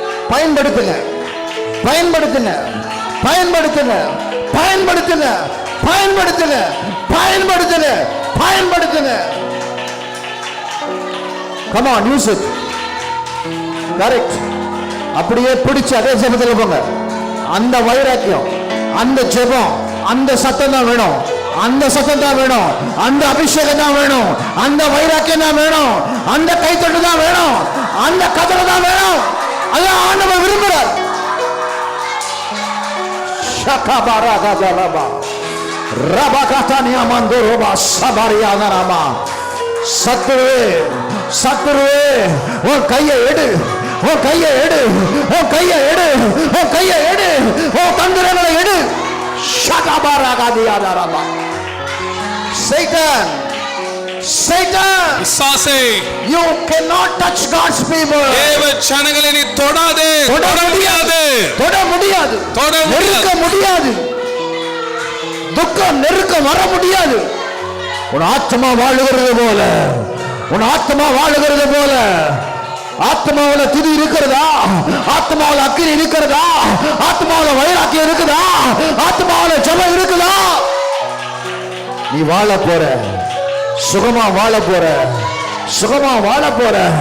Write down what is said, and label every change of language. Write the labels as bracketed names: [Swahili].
[Tamil] பயன்படுத்துங்க, பயன்படுத்துங்க, பயன்படுத்துங்க, பயன்படுத்துங்க, பயன்படுத்துங்க, பயன்படுத்துங்க, பயன்படுத்துங்க. [English] Come on, use it. Correct. [Tamil] அப்படியே பிடிச்சு அதே ஜெபத்துல போங்க. அந்த வைராக்கியம், அந்த ஜெபம், அந்த சத்தம் தான் வேணும், அந்த சத்தம் தான் வேணும், அந்த அபிஷேகம் தான் வேணும், அந்த வைராக்கியம் தான் வேணும், அந்த கைத்தட்டு தான் வேணும், அந்த கதறு தான் வேணும். அதான் ஆண்டவர் விரும்புகிறார். ஷகபரகதலபா ரபகதனியா மந்தரோபா சபரியானரமா. சத்துருவே, சத்துருவே, உன் கையை எடு, உன் கையை எடு, உன் கையை எடு, உன் கையை எடு, உன் தந்திரங்களை எடு. ஷகபரகதியானரமா. Satan, [English] Satan, [Tamil] பிசாசே [English] you cannot touch God's people. [Tamil] தேவ ஜனங்களை நீ தொடாதே, தொட முடியாது, தொட முடியாது, தொட நெருக்க முடியாது, துக்கம் நெருக்க வர முடியாது. உன் ஆத்மா வாழுகிறது போல, உன் ஆத்மா வாழுகிறது போல, ஆத்மாவுல துதி இருக்கிறதா, ஆத்மாவுல அக்கினி இருக்கிறதா, ஆத்மாவுல வைராக்கியம் இருக்குதா, ஆத்மாவுல ஜெபம் இருக்குதா, நீ வாழ போற, சுகமா வாழ போற, சுகமா வாழ போற.